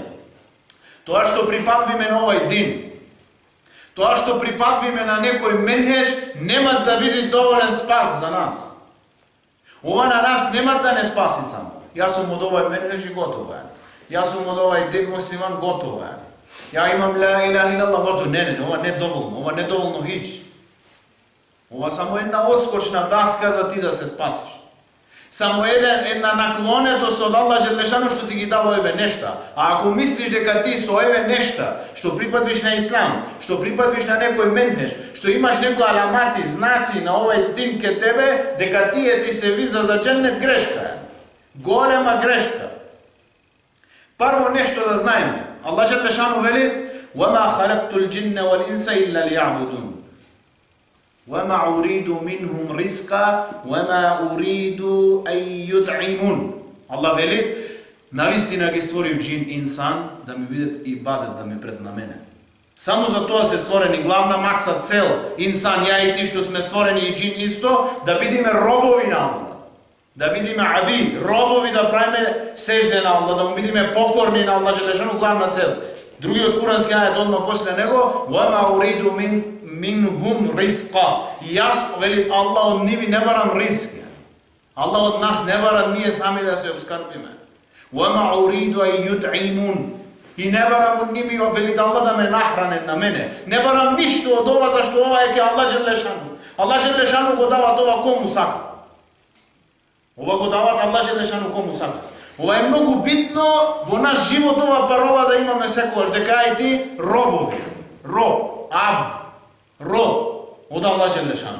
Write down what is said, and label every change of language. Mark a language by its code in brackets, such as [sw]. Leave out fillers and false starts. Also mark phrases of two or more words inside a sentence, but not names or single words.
[mk] Тоа што припадвиме на овај дин, тоа што припадвиме на некој менхеж, нема да биде доволен спас за нас. Ова на нас нема да не спаси само. Јас сум од овај менхеж и готово е. Јас сум од овај дин муслиман, готово е. Ја имам [ar] لا إله إلا الله, [mk] готово. Не, ова не доволно, ова не доволно хич. Ова само една отскочна даска за ти да се спасиш. Само една наклонетост од Аллах Джелешану што ти ги дал овие нешта. А ако мислиш дека ти со овие нешта, што припадвиш на Ислам, што припадвиш на некој менхеж, што имаш некои аламати, знаци на овој дин ке тебе, дека тие ти се виза за џеннет, грешка е. Голема грешка. Прво нешто да знаеме. Аллах Джелешану вели: [ar] "وما خلقت الجن والإنس إلا ليعبدون. وَمَا أُرِيدُ مِنْهُمْ رِزْقًا وَمَا أُرِيدُ أَن يُطْعِمُونِ." [mk] Allah вели: "Навистина ги створив џин инсан да ми бидат ибадет, да ми пред на мене." Само за тоа се створени, главна максат, цел, инсан, ја и ти што сме створени и џин исто, да бидиме робови на Аллах. Да бидиме аби, робови, да правиме сежде на Аллах, да му бидиме покорни на Аллах Джелешану, главна цел. Другиот курански ајет одма после него: [ar] "وَمَا أُرِيدُ منهم رزقا." [mk] И јас, вели Аллах, од нив не барам ризк. Аллах од нас не бара ние сами да се обскрбиме. [ar] وَمَا أُرِيدُ أَن يُطْعِمُونِ [mk] И не барам од ними, вели Аллах да ме нахранен на мене. Не барам ништо од ова, зашто ова е ке Аллах Джелешану. Аллах Джелешану го дава тоа кому сака. Ова го дават Аллах Джелешану кому сака. Ова е многу битно во наш живот, ова парола да имаме секогаш, дека и ти робови, роб, абд, роб од Аллах Джелешану.